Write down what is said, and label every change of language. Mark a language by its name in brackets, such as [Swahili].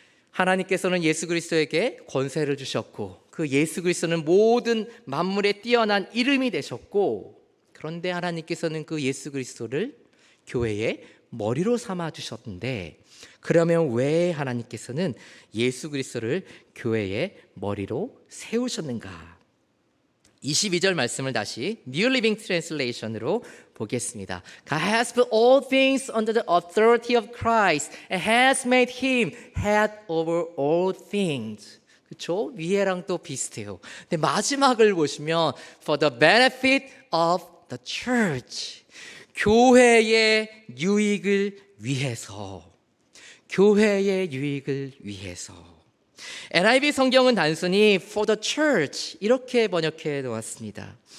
[Korean] 하나님께서는 예수 그리스도에게 권세를 주셨고 그 예수 그리스도는 모든 만물에 뛰어난 이름이 되셨고, 그런데 하나님께서는 그 예수 그리스도를 교회의 머리로 삼아 주셨는데, 그러면 왜 하나님께서는 예수 그리스도를 교회의 머리로 세우셨는가? 22절 말씀을 다시 New Living Translation으로 보겠습니다. [English] God has put all things under the authority of Christ and has made him head over all things. [Korean] 그렇죠? 위에랑 또 비슷해요. 근데 마지막을 보시면 [English] For the benefit of the church, [Korean] 교회의 유익을 위해서, 교회의 유익을 위해서. NIV 성경은 단순히 [English] for the church [Korean] 이렇게 번역해 놓았습니다.